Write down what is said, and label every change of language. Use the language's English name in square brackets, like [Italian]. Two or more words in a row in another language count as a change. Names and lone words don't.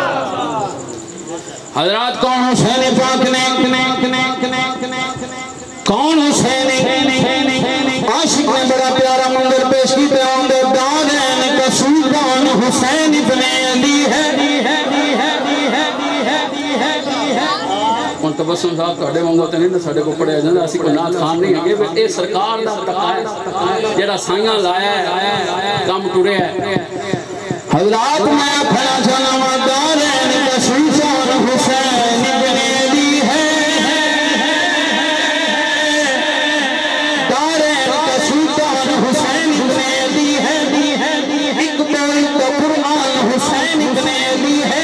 [Punjabi] حضرات کون حسین پاک نے؟ کون حسین؟ عاشق نے بڑا پیارا منظر پیش کی بیان دے، [Urdu] دارین کا سلطان حسین ابن علی ہے۔ [Punjabi] ان تبسم صاحب تھوڑے وانگو تے نہیں ساڈے کو پڑھیا جاندا، اسی کوئی نعت خان نہیں ہے، اے سرکار دا تقاضا جڑا سائیاں لایا ہے، کام ٹریا ہے۔ حضرات میں کھڑا چلاواں، [Urdu] دارین کا سلطان حسین ابن علی ہے، دارین کا سلطان حسین ابن علی ہے، ایک بول کا قرآن حسین ابن علی ہے۔